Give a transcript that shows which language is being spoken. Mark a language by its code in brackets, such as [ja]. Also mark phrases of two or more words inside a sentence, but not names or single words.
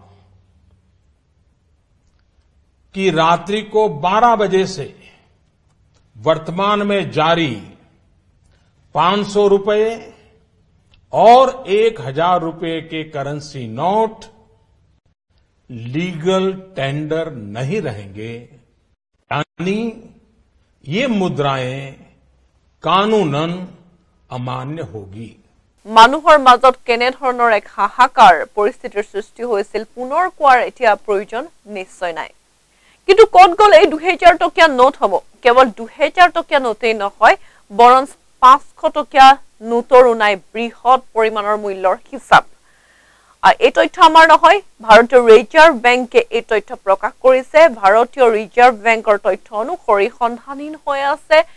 [hi] की रात्रि को 12 बजे से वर्तमान में जारी 500 रुपए और 1000 रुपए के करेंसी नोट लीगल टेंडर नहीं रहेंगे यानी ये मुद्राएं कानूनन अमान्य होगी [as] মানুহৰ মাজত কেনে ধৰণৰ এক হাহাকাৰ পৰিস্থিতিৰ সৃষ্টি হৈছিল পুনৰ কোৱাৰ এতিয়া প্ৰয়োজন নিশ্চয় নাই কিন্তু ক'ত গ'ল এই 2000 টকীয়া নোটসমূহ কেৱল 2000 টকীয়া নোটেই নহয় বৰঞ্চ 500 টকীয়া নোটৰো নাই বৃহৎ পৰিমাণৰ মূল্যৰ হিচাপ এই তথ্য আমাৰ নহয় ভাৰতীয় ৰিজাৰ্ভ বেংকে এই তথ্য প্ৰকাশ কৰিছে ভাৰতীয় ৰিজাৰ্ভ বেংকৰ তথ্য অনুসৰি সন্ধানহীন হৈ আছে